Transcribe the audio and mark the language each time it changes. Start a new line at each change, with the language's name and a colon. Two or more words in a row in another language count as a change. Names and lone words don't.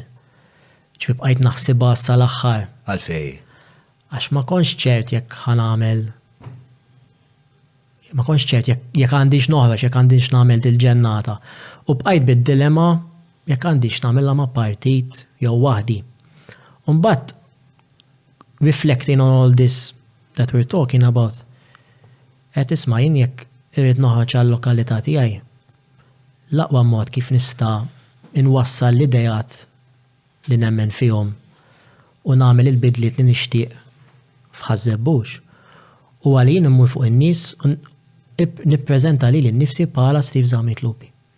Maltese: Ġifi bqajt naħsibha sal-aħħar Għalfej. għax ma konx ċert jekk ħanamel ma konx ċert jekk għandix noħroġ, jekk għandix nagħmel dil-ġennata. U bqajt bid-dilemma jekk għandix nagħmilha ma' partit jew waħdi. U mbagħad
English: reflecting on all this that we're talking about,
Maltese: qed isma' jien jekk irid noħroġ għall-lokalità tiegħi, l-aqwa mod kif nista' inwassal l-idejat li nemmen fihom u nagħmel il-bidliet li nixtieq f'ħażebbux. U għalin immur fuq in-nies u nippreżenta li l-nifsi bħala Steve Zamit Lupi.